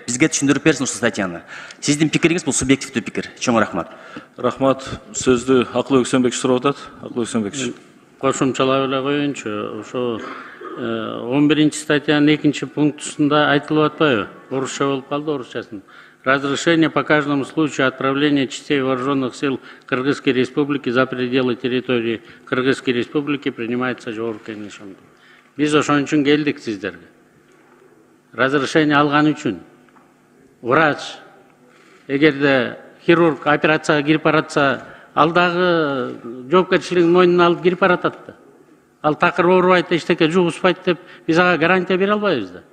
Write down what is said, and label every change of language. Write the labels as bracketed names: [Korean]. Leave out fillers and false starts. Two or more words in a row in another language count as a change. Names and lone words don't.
[Kyrgyz] Бизге түшүндүрүп берсин ушул статьяны. Сиздин пикириңиз бул субъективдүү пикир. Чоң рахмат. Рахмат. Сөздү Акыл Өксөнбекович сурап атат. Акыл Өксөнбекович. Кошумчалап эле коеюнчу. Ошо 11 статьянын 2 пунктусунда айтылып атпайбы? Орусча болуп калды, орусчасын. [Russian] Разрешение по каждому случаю отправления частей вооруженных сил Кыргызской Республики за пределы территории Кыргызской Республики принимается [Kyrgyz] жогорку кеңеш. Биз ошон үчүн келдик сиздерге. Разрешение алган үчүн врач, эгерде хирург операцияга кирип баратса, ал дагы жоопкерчилигин мойнуна алып кирип баратат да. Ал такыр оорубайт, эчтеке жугузбайт деп биз ага гарантия бере албайбыз да.